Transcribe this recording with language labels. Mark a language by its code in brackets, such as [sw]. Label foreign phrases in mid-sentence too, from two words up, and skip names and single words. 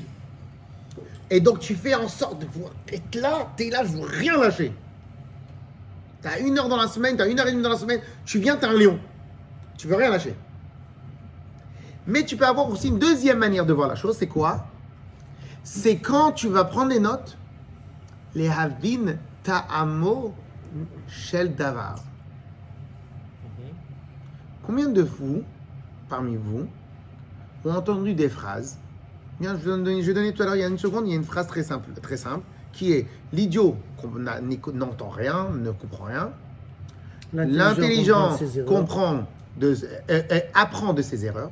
[fr] Et donc tu fais en sorte de pouvoir être là, t'es là, je veux rien lâcher. T'as 1 heure dans la semaine, t'as 1h30 dans la semaine, tu viens, t'es un lion. Tu veux rien lâcher. Mais tu peux avoir aussi une deuxième manière de voir la chose, c'est quoi? C'est quand tu vas prendre les notes, les [he] הבין טעמו של דבר. [fr] Combien de vous, parmi vous, ont entendu des phrases? Bien, je vais donner tout à l'heure, il y a une seconde, il y a une phrase très simple, qui est l'idiot n'entend rien, ne comprend rien. L'intelligent apprend de ses erreurs.